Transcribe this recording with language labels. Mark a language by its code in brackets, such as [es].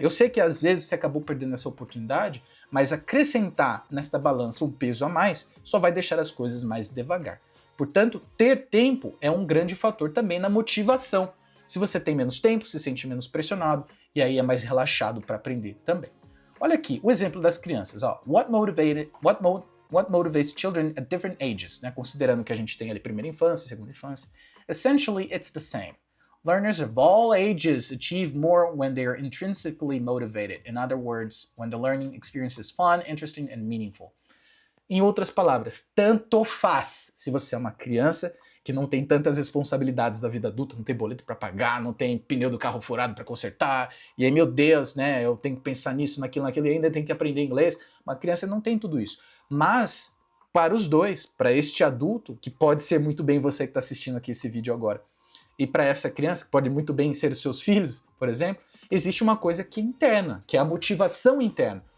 [pt] Eu sei que às vezes você acabou perdendo essa oportunidade, mas acrescentar nesta balança um peso a mais só vai deixar as coisas mais devagar. Portanto, ter tempo é um grande fator também na motivação. Se você tem menos tempo, se sente menos pressionado, e aí é mais relaxado para aprender também. Olha aqui, o exemplo das crianças. Ó. [en] What motivates children at different ages, né? [pt] Considerando que a gente tem ali primeira infância, segunda infância. [en] Essentially, it's the same. Learners of all ages achieve more when they are intrinsically motivated. In other words, when the learning experience is fun, interesting and meaningful. [pt] Em outras palavras, tanto faz se você é uma criança que não tem tantas responsabilidades da vida adulta, não tem boleto para pagar, não tem pneu do carro furado para consertar, e aí, meu Deus, né, eu tenho que pensar nisso, naquilo, e ainda tenho que aprender inglês. Uma criança não tem tudo isso. Mas, para os dois, para este adulto, que pode ser muito bem você que está assistindo aqui esse vídeo agora, e para essa criança, que pode muito bem ser os seus filhos, por exemplo, existe uma coisa que é interna, que é a motivação interna.